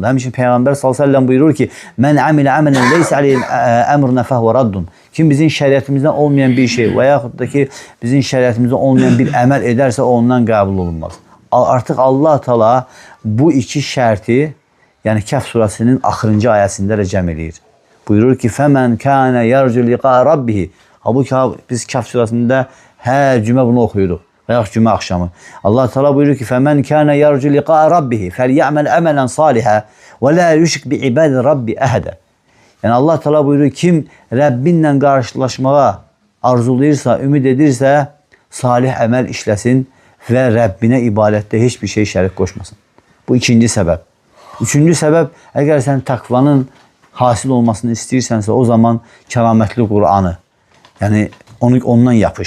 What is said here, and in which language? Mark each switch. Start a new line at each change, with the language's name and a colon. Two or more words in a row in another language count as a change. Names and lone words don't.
Azerbaijani: Həmçinin Peyğəmbər s.ə.v buyurur ki:
Arabic: "من عمل عملا ليس عليه أمرنا فهو رد."
Azerbaijani: Kim bizim şəriətimizdən olmayan bir şey və yaxud da ki bizim şəriətimizdən olmayan bir əməl edərsə o ondan qəbul olunmaz. Artıq Allah Teala bu iki şərti, yəni Kəhf surəsinin axırıncı ayəsində də cəm eləyir. Buyurur ki,
Arabic: فَمَنْ كَانَ يَرْجُ لِقَاءَ رَبِّهِ.
Azerbaijani: Halbuki biz Kəhf surəsində hər cümə bunu oxuyuruq. Və yaxud cümə axşamı. Allah Teala buyurur ki,
Arabic: فَمَنْ كَانَ يَرْجُ لِقَاءَ رَبِّهِ فَلْيَعْمَلْ أَمَلًا صَالِحًا وَلَا يُشْرِكْ بِعِبَادِ رَبِّ أَحَدًا.
Azerbaijani: Yəni Allah Teala buyurur, kim Rəbbinlə qarşılaşmağa arzulayırsa, ümid edirsə, salih əməl işləsin və Rəbbinə ibadətdə heç bir şey şərik qoşmasın. Bu ikinci səbəb. Üçüncü səbəb, əgər sən təqvanın hasil olmasını istəyirsənsə, o zaman kəramətli Qur'anı, yəni ondan yapış.